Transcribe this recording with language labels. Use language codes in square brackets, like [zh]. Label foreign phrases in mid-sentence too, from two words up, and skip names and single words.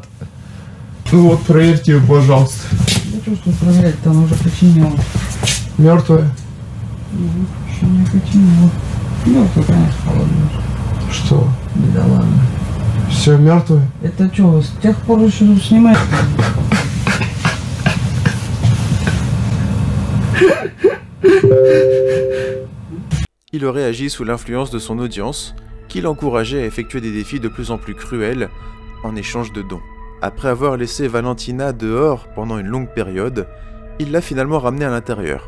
[ru] Ну вот, проверьте ее, пожалуйста. Я чувствую проверять-то, она уже починила. Мертвая? Еще не починила. Мертвая, конечно, холодная. Что? Да ладно. Все мертвое? Это что, с тех пор еще снимаешь? [fr] Il aurait agi sous l'influence de son audience, qui l'encourageait à effectuer des défis de plus en plus cruels en échange de dons. Après avoir laissé Valentina dehors pendant une longue période, Il l'a finalement ramenée à l'intérieur.